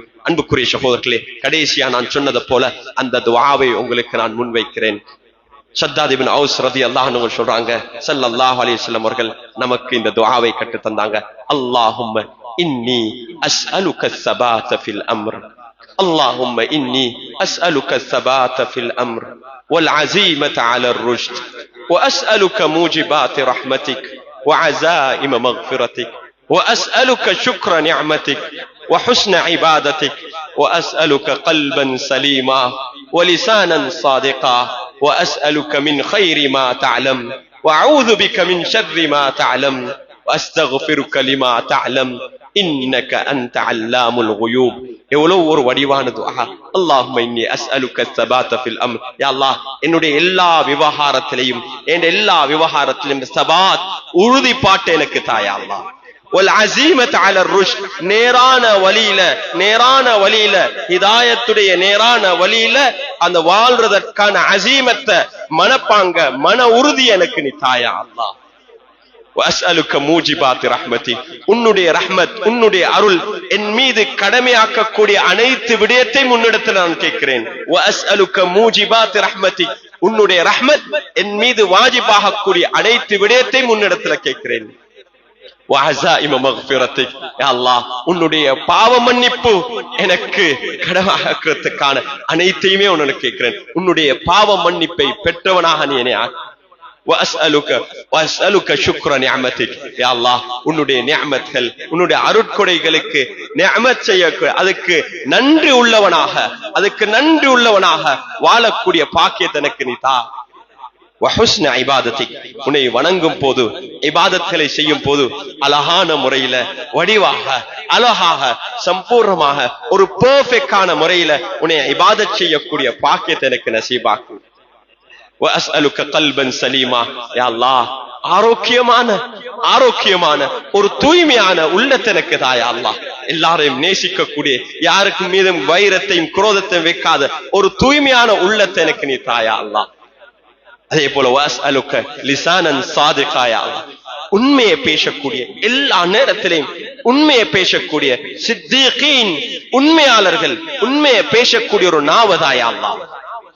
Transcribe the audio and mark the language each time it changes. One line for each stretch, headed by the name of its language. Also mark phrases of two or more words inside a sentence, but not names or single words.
Tamil: அன்புக்குரிய சகோதரர்களே, கடைசியா நான் சொன்னது போல அந்த துஆவை உங்களுக்கு நான் முன்வைக்கிறேன். ஷத்தாத் இப்னு அவுஸ்
Arabic: رضي الله عنه
Tamil: சொல்றாங்க,
Arabic: صلى الله عليه وسلم
Tamil: அவர்கள் நமக்கு இந்த துஆவை கற்று தந்தாங்க.
Arabic: اللهم إني أسألك الثبات في الأمر. اللهم إني أسألك الثبات في الأمر والعزيمة على الرشد وأسألك موجبات رحمتك وعزائم مغفرتك وأسألك شكر نعمتك وحسن عبادتك وأسألك قلبا سليما ولسانا صادقا وأسألك من خير ما تعلم وأعوذ بك من شر ما تعلم وأستغفرك لما تعلم إنك أنت علام الغيوب.
Tamil: எவ்வளவு ஒரு வடிவான துஆ.
Arabic: اللهم إني أسألك الثبات في الأمر.
Tamil: யா அல்லாஹ், என்னுடைய எல்லா விவகாரத்திலும் ஸபாத், உறுதிப்பாட்டை எனக்கு தாயா அல்லாஹ்.
Arabic: والعزيمة على الرشد,
Tamil: நேரான வழியில ஹிதாயத்துடைய நேரான வழியில அந்த வாழ்றதற்கான அஸீமத்த, மனப்பாங்க, மன உறுதி எனக்கு நீ தாயா அல்லாஹ்.
Arabic: وأسألك موجبات رحمتك,
Tamil: உன்னுடைய ரஹ்மத், உன்னுடைய அருள் என் மீது கடமையாக்கக்கூடிய அனைத்து விடயத்தையும் உன்னிடத்தில் நான் கேட்கிறேன்.
Arabic: وأسألك موجبات رحمتك,
Tamil: உன்னுடைய ரஹ்மத் என் மீது வாஜிபாகக்கூடிய அனைத்து விடயத்தையும் உன்னிடத்தில் கேட்கிறேன்.
Arabic: وعزائم مغفرتك,
Tamil: யா அல்லாஹ், உன்னுடைய பாவ மன்னிப்பு எனக்கு கடமையாக்கிறதுக்கான அனைத்தையுமே உன்னை கேட்கிறேன். உன்னுடைய பாவ மன்னிப்பை பெற்றவனாக நீ என்னை ஆக்கு.
Arabic: وأسألك شكر نعمتك,
Tamil: யா அல்லாஹ், உன்னுடைய நிஅமத்கள், உன்னுடைய அருட்கொடைகளுக்கு நிஅமத் செய்ய, அதுக்கு நன்றி உள்ளவனாக வாழக்கூடிய பாக்கியத்தை எனக்கு நீ தா.
Arabic: وحسن عبادتك,
Tamil: உன்னை வணங்கும் போது, இபாதத்களை செய்யும் போது அழகான முறையில, வடிவாக, அழகாக, சம்பூர்ணமாக, ஒரு பெர்ஃபெக்டான முறையில உன்னை இபாதத் செய்யக்கூடிய பாக்கியத்தை எனக்கு நசீபாக்கு.
Arabic: وأسألك قلبا سليما,
Tamil: யா அல்லாஹ், ஆரோக்கியமான ஒரு தூய்மையான உள்ளத்தை எனக்கு தாயா அல்லாஹ். எல்லாரையும் நேசிக்கக்கூடிய, யாருக்கும் மீதும் வைரத்தையும் குரோதத்தையும் வைக்காத ஒரு தூய்மையான உள்ளத்தை எனக்கு நீ தாயா அல்லாஹ். அதே போல
Arabic: وأسألك لسانا صادقا,
Tamil: யா அல்லாஹ், உண்மையை பேசக்கூடிய, எல்லா நேரத்திலையும் உண்மையை பேசக்கூடிய சித்தீகீன், உண்மையாளர்கள், உண்மையை பேசக்கூடிய ஒரு நாவதாயா அல்லாஹ்.